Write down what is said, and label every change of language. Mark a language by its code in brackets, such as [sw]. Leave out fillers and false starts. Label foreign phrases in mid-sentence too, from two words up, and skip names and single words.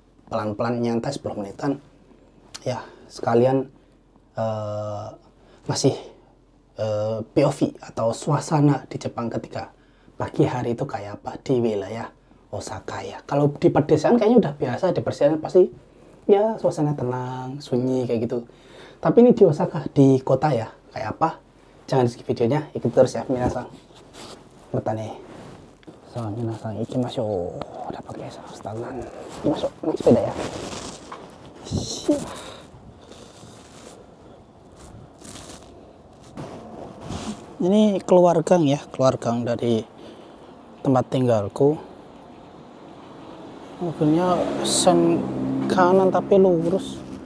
[id] Pelan-pelan nyantai 10 menitan. Ya, sekalian masih POV atau suasana di Jepang ketika pagi hari itu kayak apa di wilayah Osaka ya. Kalau di pedesaan kayaknya udah biasa, di pedesaan pasti ya suasana tenang, sunyi kayak gitu. Tapi ini di Osaka, di kota ya. Kayak apa? Jangan di skip videonya, ikuti terus ya minasang. Matane. [ja] So, minasang ikimashou. [id] Udah pakai standan. Ikimashou, naik sepeda ya. Siap. Ini keluar gang ya, keluar gang dari tempat tinggalku. Mobilnya sen kanan tapi lurus.